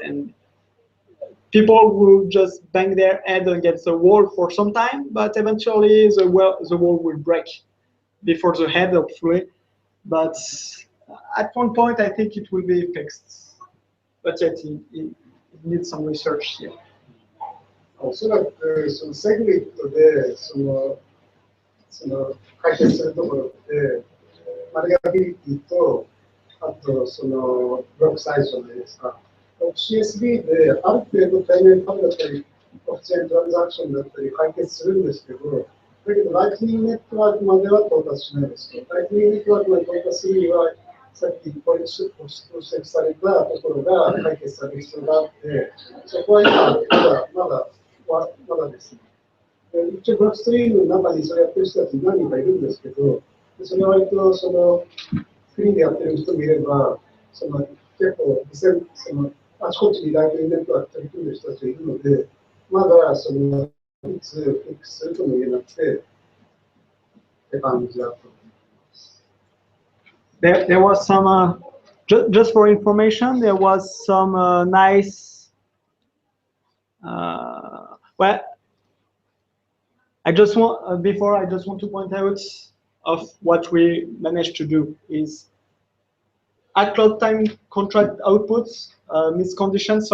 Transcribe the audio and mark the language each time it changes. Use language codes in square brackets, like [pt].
[en] And people will just bang their head against the wall for some time, but eventually the wall will break before the head, hopefully. But at one point, I think it will be fixed. But yet, it needs some research here. [ja] おそらくそのセグリットでその解決するところってバリアビリティとあとそのブロックサイズじゃないですか。 CSV である程度対面パブだったりオフチェーントランザクションだったり解決するんですけど、だけどライトニングネットワークまでは到達しないですと。ライトニングネットワークまで到達するにはさっきご指摘されたところが解決される必要があって、そこは今まだですね。一応ブロックストリームの中にそれやってる人たち何人かいるんですけど、それは割とそのフリーでやってる人もいれば、結構あちこちにライブイベントが取り組んでる人たちがいるので、まだいつフィックスするとも言えなくてって感じだと思います。 [en] There was some, just for information, there was some nice, well, I just want to point out of what we managed to do is at cloud time contract outputs, misconditions.